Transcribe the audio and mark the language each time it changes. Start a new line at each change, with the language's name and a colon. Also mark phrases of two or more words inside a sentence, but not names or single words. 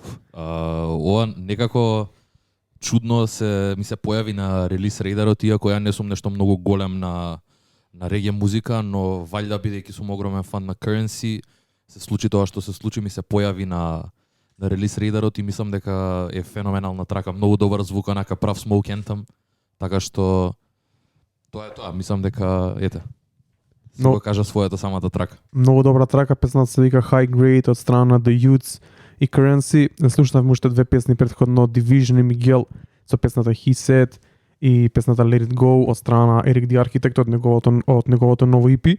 Macedonian: Ова некако чудно ми се појави на релиз рейдарот, иако ја не сум нешто многу голем на реге музика, но валјда бидејќи сум огромен фан на Currency, се случи тоа што се случи, ми се појави на релиз рейдарот и мислам дека е феноменална трака, многу добар звук, онака прав
English: smoke anthem,
Macedonian: така што тоа е тоа, мислам дека го кажа својата самата трака. Многу добра трака, песната се вика High Grade од страна на The Youths и Currency. Слушнавме уште две песни претходно, Division и Miguel со песната He Said и песната Let It Go од страна на Eric the Architect од неговото ново EP.